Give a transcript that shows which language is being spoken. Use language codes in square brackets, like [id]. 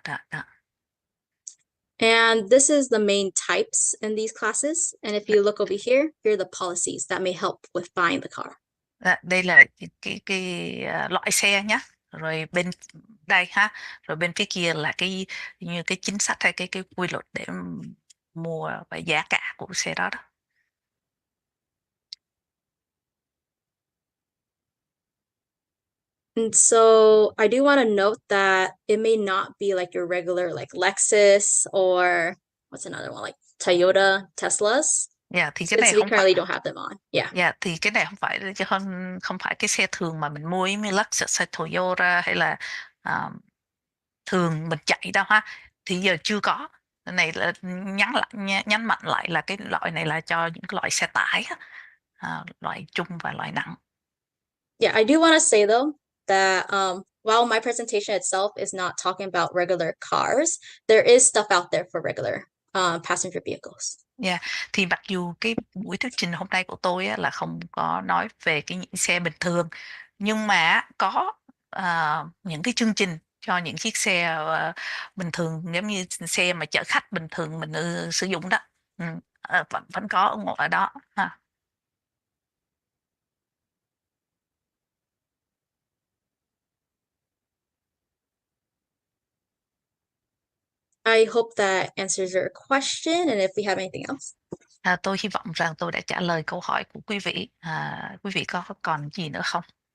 [vi] Đó. [en] And this is the main types in these classes. And if you look over here, here are the policies that may help with buying the car. [vi] Đây là cái loại xe nhá. Rồi bên đây ha, rồi bên phía kia là như cái chính sách hay cái quy luật để mua và giá cả của xe đó. [en] And so I do want to note that it may not be like your regular like Lexus or what's another one like Toyota, Teslas. [vi] Thì cái [en] Since [vi] này [en] we [vi] không [en] currently [vi] phải, [en] don't have them on. [vi] thì cái này không phải cái xe thường mà mình mua như Lexus hay Toyota hay là thường mình chạy đâu ha. Thì giờ chưa có. Cái này là nhấn mạnh lại là cái loại này là cho những cái loại xe tải, loại trung và loại nặng. [en] Yeah, I do want to say though that while my presentation itself is not talking about regular cars, there is stuff out there for regular passenger vehicles. [vi] Thì mặc dù cái buổi thuyết trình hôm nay của tôi là không có nói về những xe bình thường, nhưng mà có những cái chương trình cho những chiếc xe bình thường, giống như xe mà chở khách bình thường mình sử dụng đó, vẫn có ở đó ha. [en] I hope that answers your question, and if we have anything else. [vi] Tôi hy vọng rằng tôi đã trả lời câu hỏi của quý vị. Quý vị có còn gì nữa không?